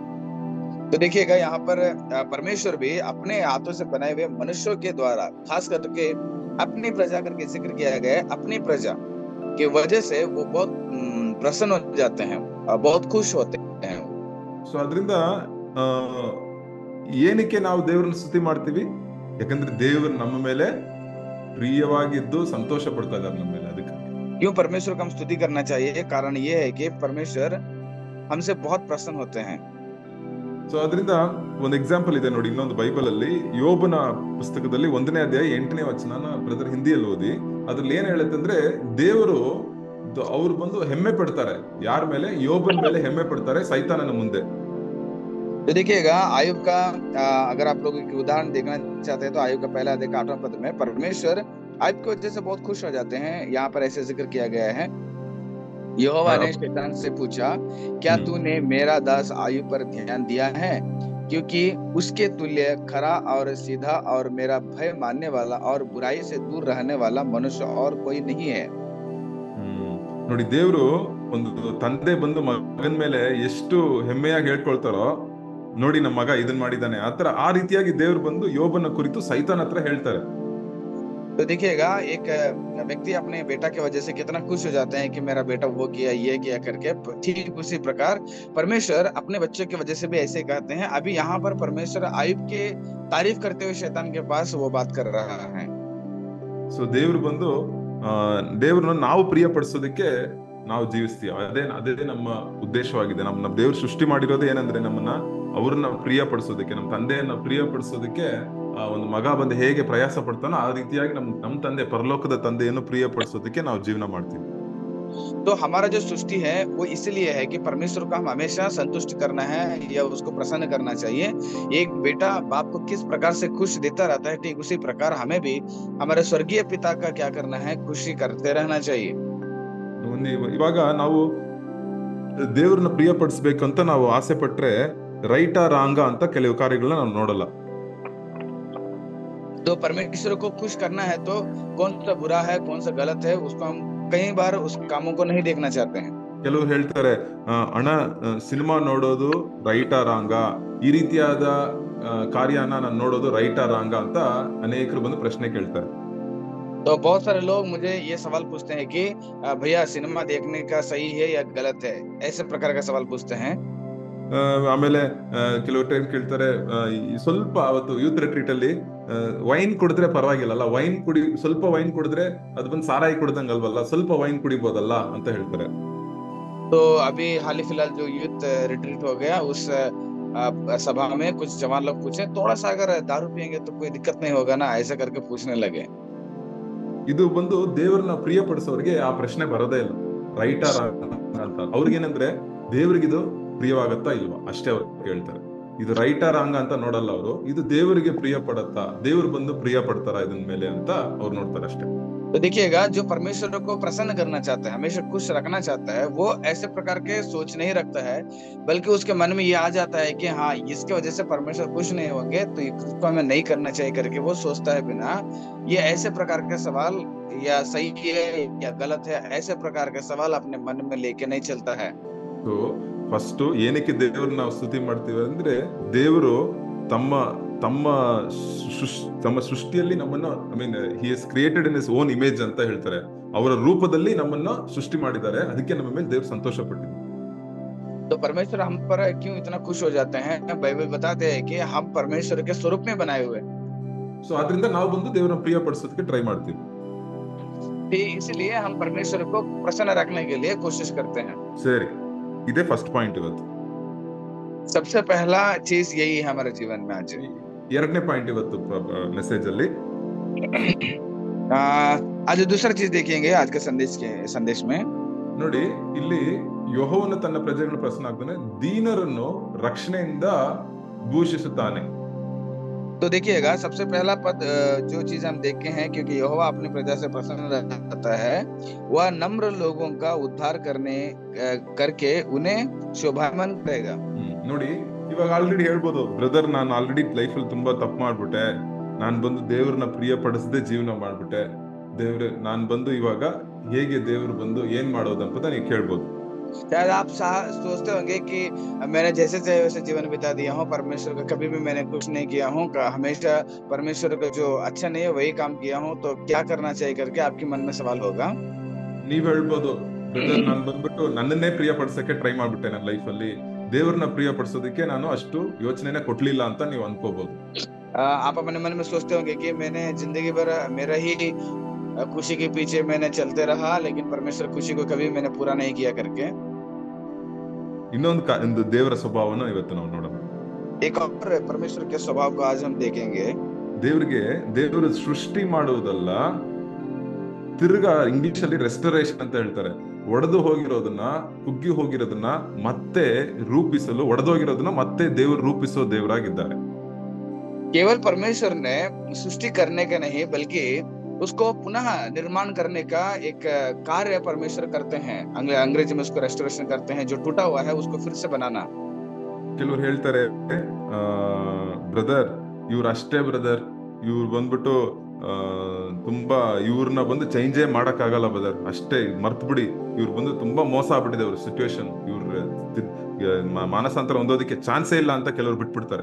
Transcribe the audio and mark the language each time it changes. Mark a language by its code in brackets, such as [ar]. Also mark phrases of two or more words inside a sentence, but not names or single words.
[hi] तो देखिएगा यहाँ पर परमेश्वर भी अपने हाथों से बनाए हुए मनुष्यों के द्वारा, खास करके अपनी प्रजा करके जिक्र किया गया है, अपनी प्रजा की वजह से वो बहुत प्रसन्न हो जाते हैं और बहुत खुश होते हैं। [kn] ಸೊ ಅದರಿಂದ ಏನಕ್ಕೆ ನಾವು ದೇವರನ್ನ ಸ್ತುತಿ ಮಾಡ್ತೀವಿ? ಯಾಕಂದ್ರೆ ದೇವರು ನಮ್ಮ ಮೇಲೆ ಪ್ರಿಯವಾಗಿದ್ದು ಸಂತೋಷ ಪಡ್ತಾ ಇದ್ದಾರೆ ನಮ್ಮ ಮೇಲೆ. ಅದಕ್ಕೆ [hi] क्यों परमेश्वर को हम स्तुति करना चाहिए? कारण ये है कि परमेश्वर हमसे बहुत प्रसन्न होते हैं। [kn] ಸೊ ಅದರಿಂದ ಒಂದು ಎಕ್ಸಾಂಪಲ್ ಇದೆ ನೋಡಿ, ಇನ್ನೊಂದು ಬೈಬಲ್ ಅಲ್ಲಿ ಯೋಬನ ಪುಸ್ತಕದಲ್ಲಿ 1ನೇ ಅಧ್ಯಾಯ 8ನೇ ವಚನ ಬ್ರದರ್ ಹಿಂದಿಯಲ್ಲಿ ಓದಿ. ಅದ್ರಲ್ಲಿ ಏನ್ ಹೇಳುತ್ತಂದ್ರೆ, ದೇವರು ಅವ್ರು ಬಂದು ಹೆಮ್ಮೆ ಪಡ್ತಾರೆ. ಯಾರ ಮೇಲೆ? ಯೋಬನ ಮೇಲೆ ಹೆಮ್ಮೆ ಪಡ್ತಾರೆ, ಸೈತಾನನ ಮುಂದೆ. [hi] तो देखिएगा आयुब का अगर आप लोग एक उदाहरण देखना चाहते हैं तो आयुब का पहला अध्याय 8वां पद में परमेश्वर आयुब की वजह से बहुत खुश हो जाते हैं। यहाँ पर ऐसे जिक्र किया गया है, यहोवा ने शैतान से पूछा, क्या तूने मेरा दास आयुब पर ध्यान दिया है? क्योंकि उसके तुल्य खरा और सीधा और मेरा भय मानने वाला और बुराई से दूर रहने वाला मनुष्य और कोई नहीं है। [kn] ನೋಡಿ, ದೇವರು ಒಂದು ತಂದೆ ಬಂದು ಮಗನ ಮೇಲೆ ಎಷ್ಟು ಹೆಮ್ಮೆಯಾಗಿ ಹೇಳ್ಕೊಳ್ತಾರೋ, ನೋಡಿ ನಮ್ಮ ಮಗ ಇದನ್ ಮಾಡಿದ್ದಾನೆ, ಆತರ ಆ ರೀತಿಯಾಗಿ ದೇವ್ರು ಬಂದು ಯೋಬನ ಕುರಿತು ಸೈತಾನ್ ಹತ್ರ ಹೇಳ್ತಾರೆ. [hi] तो देखिएगा एक व्यक्ति अपने बेटा की वजह से कितना खुश हो जाते हैं कि मेरा बेटा वो किया ये किया करके, ठीक उसी प्रकार परमेश्वर अपने बच्चों की वजह से भी ऐसे कहते हैं। अभी यहाँ पर परमेश्वर आयुब के तारीफ करते हुए शैतान के पास वो बात कर रहा है। [kn] ಸೊ ದೇವ್ರು ಬಂದು ದೇವ್ರನ್ನ ನಾವು ಪ್ರಿಯ ಪಡಿಸೋದಕ್ಕೆ ನಾವು ಜೀವಿಸ್ತೀವಿ. ಅದೇ ನಮ್ಮ ಉದ್ದೇಶವಾಗಿದೆ. ನಮ್ಮ ದೇವ್ರು ಸೃಷ್ಟಿ ಮಾಡಿರೋದು ಏನಂದ್ರೆ, ನಮ್ಮನ್ನ ಅವ್ರನ್ನ ಪ್ರಿಯ ಪಡಿಸೋದಕ್ಕೆ, ನಮ್ಮ ತಂದೆಯನ್ನ ಪ್ರಿಯ ಪಡಿಸೋದಕ್ಕೆ. ಒಂದು ಮಗ ಬಂದು ಹೇಗೆ ಪ್ರಯಾಸ ಪಡ್ತಾನೋ ಆ ರೀತಿಯಾಗಿ ನಮ್ಮ ತಂದೆ, ಪರಲೋಕದ ತಂದೆಯನ್ನು ಪ್ರಿಯ ಪಡಿಸೋದಕ್ಕೆ ನಾವು ಜೀವನ ಮಾಡ್ತೀವಿ. [hi] तो हमारा जो सृष्टि है वो इसलिए है कि परमेश्वर को हम हमेशा संतुष्ट करना है या उसको प्रसन्न करना चाहिए। एक बेटा बाप को किस प्रकार से खुश देता रहता है, ठीक उसी प्रकार हमें भी हमारे स्वर्गीय पिता का क्या करना है, खुशी करते रहना चाहिए। [kn] ಇವಾಗ ನಾವು ದೇವ್ರನ್ನ ಪ್ರಿಯ ಪಡಿಸ್ಬೇಕಂತ ನಾವು ಆಸೆ ಪಟ್ರೆ [en] right wrong [kn] ಅಂತ ಕೆಲವು ಕಾರ್ಯಗಳನ್ನ ನಾವು ನೋಡಲ್ಲ. [hi] तो परमेश्वर को खुश करना है तो कौन सा बुरा है कौन सा गलत है, उसको हम कई बार उस कामों को नहीं देखना चाहते हैं। [kn] ಕೆಲವರು ಹೇಳ್ತಾರೆ, ಅಣ್ಣ ಸಿನಿಮಾ ನೋಡೋದು [en] right wrong, [kn] ಈ ರೀತಿಯಾದ ಕಾರ್ಯನ ನಾನು ನೋಡೋದು [en] right wrong [kn] ಅಂತ ಅನೇಕರು ಬಂದು ಪ್ರಶ್ನೆ ಕೇಳ್ತಾರೆ. [hi] तो बहुत सारे लोग मुझे ये सवाल पूछते हैं कि भैया सिनेमा देखने का सही है या गलत है, ऐसे प्रकार का सवाल पूछते हैं। [kn] ಆಮೇಲೆ ಕೆಲವು ಟೈಮ್ ಕೇಳ್ತಾರೆ, ಸ್ವಲ್ಪ ಅವತ್ತು [en] youth retreat [kn] ಅಲ್ಲಿ ವೈನ್ ಕುಡಿದ್ರೆ ಪರವಾಗಿಲ್ಲ, ಸ್ವಲ್ಪ ವೈನ್ ಕುಡಿದ್ರೆ ಅದು ಬಂದು ಸಾರಾಯಿ ಕುಡ್ದಂಗಲ್ವಲ್ಲ, ಸ್ವಲ್ಪ ವೈನ್ ಕುಡಿಬೋದಲ್ಲ ಅಂತ ಹೇಳ್ತಾರೆ. [hi] तो अभी हाल ही फिलहाल जो [en] youth retreat [hi] हो गया, उस सभा में कुछ जवान लोग पूछे, थोड़ा सा अगर दारू पियेंगे तो कोई दिक्कत नहीं होगा ना, ऐसा करके पूछने लगे। [kn] ಇದು ಬಂದು ದೇವರನ್ನ ಪ್ರಿಯಪಡಿಸೋರಿಗೆ ಆ ಪ್ರಶ್ನೆ ಬರೋದೇ ಇಲ್ಲ, [en] right or [kn] ಅಂತ. ಅವ್ರಿಗೇನಂದ್ರೆ ದೇವ್ರಿಗಿದು ಪ್ರಿಯವಾಗತ್ತಾ ಇಲ್ವಾ ಅಷ್ಟೇ ಅವ್ರು ಕೇಳ್ತಾರೆ. ಇದು [en] right or wrong [kn] ಅಂತ ನೋಡಲ್ಲ ಅವರು, ಇದು ದೇವರಿಗೆ ಪ್ರಿಯ ಪಡತ್ತಾ, ದೇವ್ರು ಬಂದು ಪ್ರಿಯ ಪಡ್ತಾರ ಇದನ್ ಮೇಲೆ ಅಂತ ಅವ್ರು ನೋಡ್ತಾರೆ ಅಷ್ಟೇ. [hi] तो देखिएगा, जो परमेश्वर को प्रसन्न करना चाहता है, हमेशा खुश रखना चाहता है, वो ऐसे प्रकार के सोच नहीं रखता है, बल्कि उसके मन में ये आ जाता है कि हाँ, इसके वजह से परमेश्वर खुश नहीं होंगे तो इसको हमें नहीं करना चाहिए करके वो सोचता है बिना। ये ऐसे प्रकार के सवाल या सही है या गलत है, ऐसे प्रकार के सवाल अपने मन में लेके नहीं चलता है। [en] so first [kn] ಏನಕ್ಕೆ ದೇವ್ರನ್ನ ನಾವು ಸ್ತುತಿ ಮಾಡ್ತೀವಿ ಅಂದ್ರೆ, ದೇವರು ತಮ್ಮ ತಮ್ಮ ತಮ್ಮ ಸೃಷ್ಟಿಯಲ್ಲಿ ನಮ್ಮನ್ನ, [en] I mean he is created in his own image [kn] ಅಂತ ಹೇಳ್ತಾರೆ. ಅವರ ರೂಪದಲ್ಲಿ ನಮ್ಮನ್ನ ಸೃಷ್ಟಿ ಮಾಡಿದ್ದಾರೆ, ಅದಕ್ಕೆ ನಮ್ಮ ಮೇಲೆ ದೇವ್ರು ಸಂತೋಷ ಪಟ್ಟಿದ್ದಾರೆ. [hi] तो परमेश्वर हम पर क्यों इतना खुश हो जाते हैं? बाइबल बताते हैं कि हम परमेश्वर के स्वरूप में बनाए हुए। [kn] ಸೊ ಅದರಿಂದ ನಾವು ಬಂದು ದೇವರನ್ನ ಪ್ರಿಯ ಪಡಿಸೋದಕ್ಕೆ ಟ್ರೈ ಮಾಡ್ತೀವಿ. [hi] इसलिए हम परमेश्वर को प्रसन्न रखने के लिए कोशिश करते हैं। [kn] ಸರಿ, ಇದೇ [en] first point [kn] ಇವತ್ತು. [hi] सबसे पहला चीज यही है हमारे जीवन में आज। [kn] ಎರಡನೇ ಪಾಯಿಂಟ್ ಇವತ್ತು ಮೆಸೇಜ್ ಅಲ್ಲಿ, [hi] आज दूसरा चीज देखेंगे आज के संदेश में। [kn] ನೋಡಿ, ಇಲ್ಲಿ ಯೆಹೋವನು ತನ್ನ ಪ್ರಜೆಗಳನ್ನು ಪ್ರಸನ್ನ ಆಗ್ತಾನೆ, ದೀನರನ್ನು ರಕ್ಷಣೆಯಿಂದ ಭೂಷಿಸುತ್ತಾನೆ. [hi] तो देखिएगा, सबसे पहला पद जो चीज हम देखते हैं, क्योंकि यहोवा अपनी प्रजा से प्रसन्न रहता है, वह नम्र लोगों का उद्धार करके उन्हें शोभायमान करेगा। [kn] ನೋಡಿ, ಇವಾಗ ಆಲ್ರೆಡಿ ಹೇಳ್ಬೋದು, ಬ್ರದರ್ ನಾನು [en] already life [kn] ಅಲ್ಲಿ ತುಂಬಾ ತಪ್ಪು ಮಾಡ್ಬಿಟ್ಟೆ, ನಾನ್ ಬಂದು ದೇವ್ರನ್ನ ಪ್ರಿಯ ಪಡಿಸದೆ ಜೀವನ ಮಾಡ್ಬಿಟ್ಟೆ, ನಾನ್ ಬಂದು ಇವಾಗ ಹೇಗೆ ದೇವ್ರು ಬಂದು ಏನ್ ಮಾಡೋದಂತ ನೀವು ಕೇಳ್ಬೋದು. [hi] शायद आप सोचते होंगे कि मैंने जैसे चाहे वैसे जीवन बिता दिया हूँ, परमेश्वर का कभी भी मैंने कुछ नहीं किया हूँ, हमेशा परमेश्वर का जो अच्छा नहीं है वही काम किया हूँ, तो क्या करना चाहिए करके आपके मन में सवाल होगा। [kn] ನೀವ್ ಹೇಳ್ಬೋದು, ಬ್ರದರ್ ನಾನ್ ಬಂದ್ಬಿಟ್ಟು ನನ್ನನ್ನೇ ಪ್ರಿಯ ಪಡಿಸಕ್ಕೆ ಟ್ರೈ ಮಾಡ್ಬಿಟ್ಟೆ ನನ್ನ ಲೈಫ್ ಅಲ್ಲಿ, ದೇವ್ರನ್ನ ಪ್ರಿಯ ಪಡಿಸೋದಕ್ಕೆ ನಾನು ಅಷ್ಟು ಯೋಚನೆನೇ ಕೊಡ್ಲಿಲ್ಲ ಅಂತ ನೀವು ಅನ್ಕೋಬಹುದು. [hi] आप अपने मन में सोचते होंगे कि मैंने जिंदगी भर मेरा ही खुशी के पीछे मैंने चलते रहा, लेकिन परमेश्वर खुशी को कभी मैंने पूरा नहीं किया करके। [kn] ಇನ್ನೊಂದು ದೇವರ ಸ್ವಭಾವನ ಇವತ್ತು ನಾವು ನೋಡೋಣ. [hi] एक और परमेश्वर के स्वभाव को आज हम देखेंगे। [kn] ದೇವರು ಸೃಷ್ಟಿ ಮಾಡುವುದಲ್ಲ, ತಿರ್ಗಾ ಇಂಗ್ಲಿಷ್ ಅಲ್ಲಿ ರೆಸ್ಟೋರೇಷನ್ ಅಂತ ಹೇಳ್ತಾರೆ. ಒಡೆದು ಹೋಗಿರೋದನ್ನ, ಕುಗ್ಗಿ ಹೋಗಿರೋದನ್ನ ಮತ್ತೆ ರೂಪಿಸಲು, ಒಡೆದೋಗಿರೋದನ್ನ ಮತ್ತೆ ದೇವರು ರೂಪಿಸೋ ದೇವರಾಗಿದ್ದಾರೆ. [hi] केवल परमेश्वर ने सृष्टि करने का नहीं, बल्कि उसको पुनः निर्माण करने का एक कार्य परमेश्वर करते हैं। अंग्रेजी में उसको रेस्टोरेशन करते हैं, जो टूटा हुआ है उसको फिर से बनाना। [kn] ಕೆಲವರು ಹೇಳ್ತಾರೆ, ಬ್ರದರ್ ಇವ್ರು ಅಷ್ಟೇ ಬ್ರದರ್, ಇವ್ರು ಬಂದ್ಬಿಟ್ಟು ತುಂಬಾ ಇವ್ರನ್ನ ಬಂದು ಚೇಂಜೇ ಮಾಡಕ್ ಆಗಲ್ಲ ಬ್ರದರ್, ಅಷ್ಟೇ ಮರ್ತ್ ಬಿಡಿ, ಇವ್ರು ಬಂದು ತುಂಬಾ ಮೋಸ ಆಗ್ಬಿಟ್ಟಿದೆ ಅವ್ರ ಸಿಚುವೇಶನ್, ಇವ್ರ ಮಾನಸಾಂತರ ಹೊಂದೋದಕ್ಕೆ ಚಾನ್ಸೇ ಇಲ್ಲ ಅಂತ ಕೆಲವರು ಬಿಟ್ಬಿಡ್ತಾರೆ.